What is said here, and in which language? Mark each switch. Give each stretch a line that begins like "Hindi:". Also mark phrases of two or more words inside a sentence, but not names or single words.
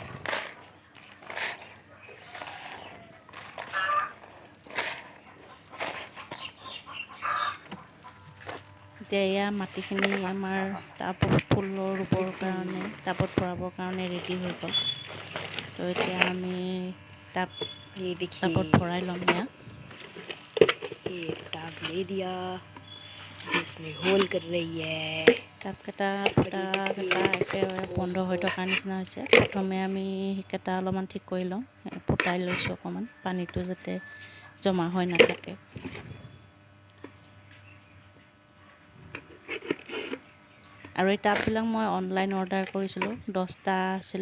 Assamese: এতিয়া এয়া মাটিখিনি আমাৰ টাবত ফুল ৰুবৰ কাৰণে, টাবত ভৰাবৰ কাৰণে ৰেডি হৈ গ'ল। তো এতিয়া আমি টাবত ভৰাই ল'ম। এয়া
Hindi: टाब ले दिया, इसमें होल कर रही है।
Assamese: টাবকেইটা ফুটাকেইটা একেবাৰে বন্ধ হৈ থকাৰ নিচিনা হৈছে। প্ৰথমে আমি সেইকেইটা অলপমান ঠিক কৰি লওঁ, ফুটাই লৈছোঁ অকণমান, পানীটো যাতে জমা হৈ নাথাকে। আৰু এই টাববিলাক মই
English: online order
Assamese: কৰিছিলোঁ, 10টা আছিলে।